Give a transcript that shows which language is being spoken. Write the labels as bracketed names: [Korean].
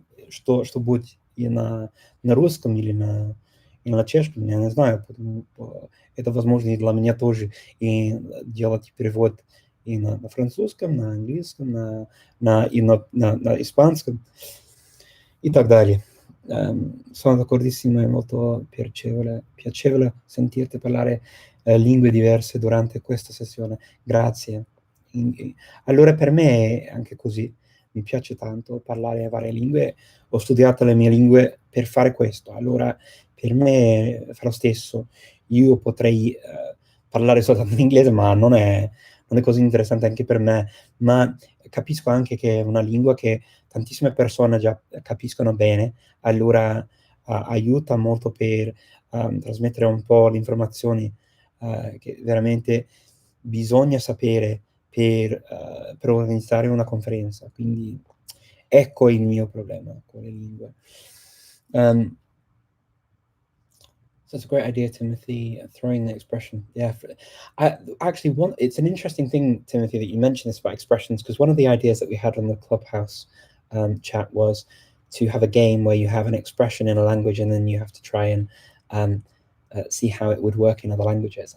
[Russian] Что будет и на русском или на чешском, я не знаю, это возможно и для меня тоже, и делать перевод и на французском, на английском, и на испанском и так далее. [Italian] Sono d'accordissimo, è molto piacevole sentirti parlare lingue diverse durante questa sessione. Grazie. Allora per me è anche così. Mi piace tanto parlare varie lingue, ho studiato le mie lingue per fare questo, allora per me fa lo stesso. Io potrei parlare soltanto in inglese, ma non è così interessante anche per me, ma capisco anche che è una lingua che tantissime persone già capiscono bene, allora aiuta molto per trasmettere un po' le informazioni che veramente bisogna sapere per organizzare una conferenza. Quindi ecco il mio problema con le lingue. [English] So it's a great idea, Timothy, throwing the expression. Yeah. It's an interesting thing, Timothy, that you mentioned this about expressions, because one of the ideas that we had on the Clubhouse chat was to have a game where you have an expression in a language and then you have to try and see how it would work in other languages.